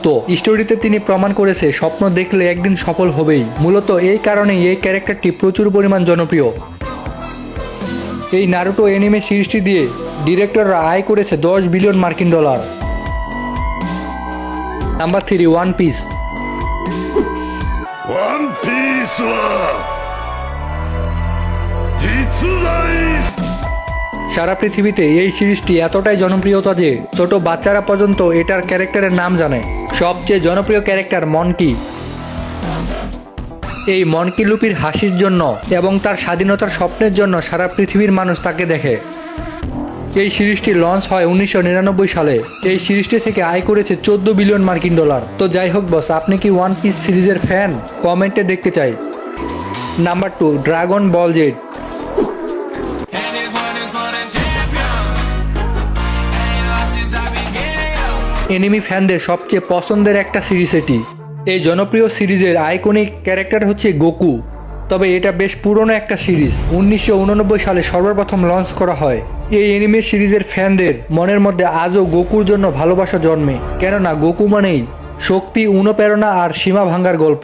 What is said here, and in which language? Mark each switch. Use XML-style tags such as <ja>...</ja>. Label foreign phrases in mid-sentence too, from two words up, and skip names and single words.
<bn>স্টোরিতে তিনি প্রমাণ করেছে স্বপ্ন দেখলে একদিন সফল হবেই। মূলত এই কারণেই এই ক্যারেক্টারটি প্রচুর পরিমাণ জনপ্রিয়। এই নারুটো অ্যানিমে সিরিজটি দিয়ে ডিরেক্টররা আয় করেছে $10 বিলিয়ন মার্কিন ডলার। নাম্বার 3, ওয়ান পিস।</bn> <ja>ワンピースは実在</ja> <bn>সারা পৃথিবীতে এই সিরিজটি এতটাই জনপ্রিয়তা যে ছোট বাচ্চারা পর্যন্ত এটার ক্যারেক্টারের নাম জানে। সবচেয়ে জনপ্রিয় ক্যারেক্টার মনকি। এই মনকি লুপির হাসির জন্য এবং তার স্বাধীনতার স্বপ্নের জন্য সারা পৃথিবীর মানুষ তাকে দেখে। এই সিরিজটি লঞ্চ হয় 1999 সালে। এই সিরিজটি থেকে আয় করেছে $14 বিলিয়ন মার্কিন ডলার। তো যাই হোক বস, আপনি কি ওয়ান পিস সিরিজের ফ্যান? কমেন্টে দেখতে চাই। নাম্বার 2, ড্রাগন বল জেড।</bn> <en>And this one is for the champion. Ain't lost since I began.</en> <bn>এনিমি ফ্যানদের সবচেয়ে পছন্দের একটা সিরিজ এটি। এই জনপ্রিয় সিরিজের</bn> <en>iconic character</en> <bn>হচ্ছে গোকু। তবে এটা বেশ পুরনো একটা সিরিজ। 1989 সালে সর্বপ্রথম লঞ্চ করা হয়। এই এনিমে সিরিজের ফ্যানদের মনের মধ্যে আজও গোকুর জন্য ভালোবাসা জন্মে, কেননা গোকু মানেই শক্তি, অনুপ্রেরণা আর সীমা ভাঙ্গার গল্প।</bn>